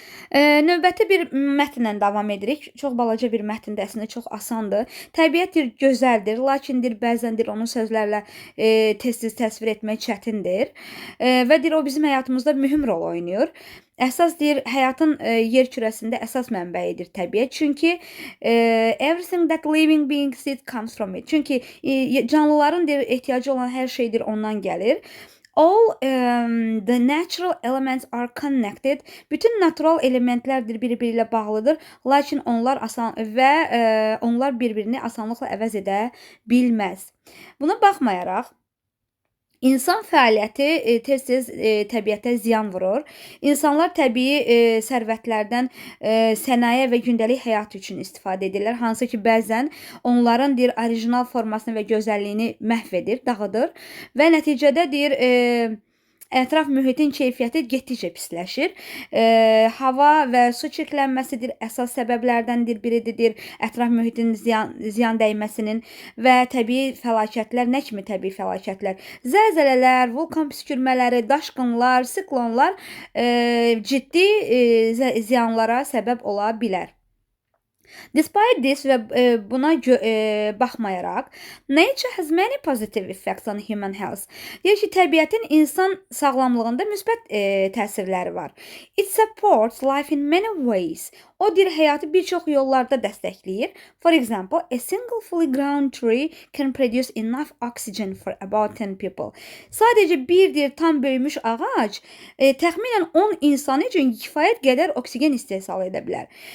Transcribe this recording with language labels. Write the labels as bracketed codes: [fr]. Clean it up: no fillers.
[az] Növbəti bir mətnlə davam edirik. Çox balaca bir mətndir, əslində çox asandır. Təbiətdir, gözəldir, lakindir, bəzəndir onun sözlərlə tez-tez təsvir etmək çətindir. Və deyir, o bizim həyatımızda mühüm rol oynayır. Əsas deyir, həyatın yer kürəsində əsas mənbəyidir təbiət. [en] Çünki everything that living beings it comes from it. [az] Çünki canlıların deyir, ehtiyacı olan hər şeydir ondan gəlir. [en] All the natural elements are connected. [az] Bütün natural elementlərdir bir-biri ilə bağlıdır. Lakin onlar onlar bir-birini asanlıqla əvəz edə bilməz. Buna baxmayaraq, İnsan fəaliyyəti tez-tez təbiətə ziyan vurur. İnsanlar təbii sərvətlərdən sənaye və gündəlik həyat üçün istifadə edirlər. Hansı ki, bəzən onların deyir, orijinal formasını və gözəlliyini məhv edir, dağıdır və nəticədə deyir, ətraf mühitin keyfiyyəti getdikcə pisləşir. Hava və su çirklənməsidir, əsas səbəblərdəndir biridir. Ətraf mühitin ziyan dəyməsinin və təbii fəlakətlər, nə kimi təbii fəlakətlər? Zəlzələlər, vulkan püskürmələri, daşqınlar, siklonlar ciddi ziyanlara səbəb ola bilər. [en] Despite this [az] və buna baxmayaraq, [en] nature has many positive effects on human health. [az] Deyir ki, təbiətin insan sağlamlığında müsbət təsirləri var. [en] It supports life in many ways. [az] O deyir, həyatı bir çox yollarda dəstəkləyir. [en] For example, a single fully grown tree can produce enough oxygen for about 10 people. [az] Sadəcə bir deyir, tam böyümüş ağac təxminən 10 insan üçün kifayət qədər oksigen istehsal edə bilər.